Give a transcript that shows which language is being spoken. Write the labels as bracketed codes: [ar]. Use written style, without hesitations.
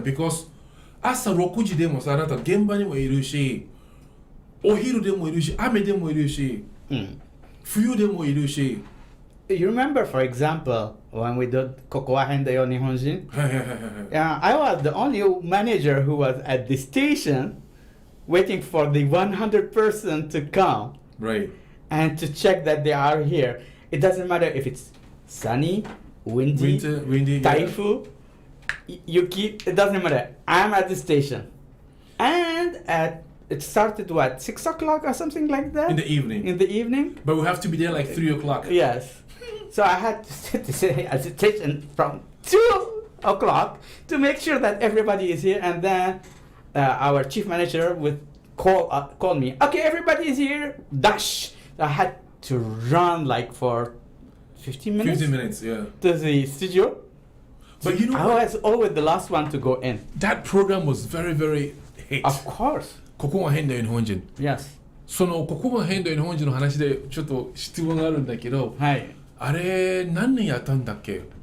[ja] because 朝6時でもさ、あなた現場にもいるし、お昼でもいるし、雨でもいるし、冬でもいるし。 [en] You remember, for example, when we did ここは変だよ日本人? I was the only manager who was at the station waiting for the 100 person to come. Right. And to check that they are here. It doesn't matter if it's sunny, windy, typhoon, yuki, it doesn't matter. I'm at the station. And it started, 6 o'clock or something like that? In the evening. But we have to be there like 3 o'clock. Yes. So I had to sit at the station from 2 o'clock to make sure that everybody is here. And then our chief manager would call me. Okay, everybody is here. Dash. I had to run like for 15 minutes. 15 minutes, yeah. To the studio. But you know I was always the last one to go in. That program was very, very hit. Of course. [ja] ここが変だよ日本人。 Yes. ここが変だよ日本人の話でちょっと質問があるんだけど、はい。あれ何年やったんだっけ？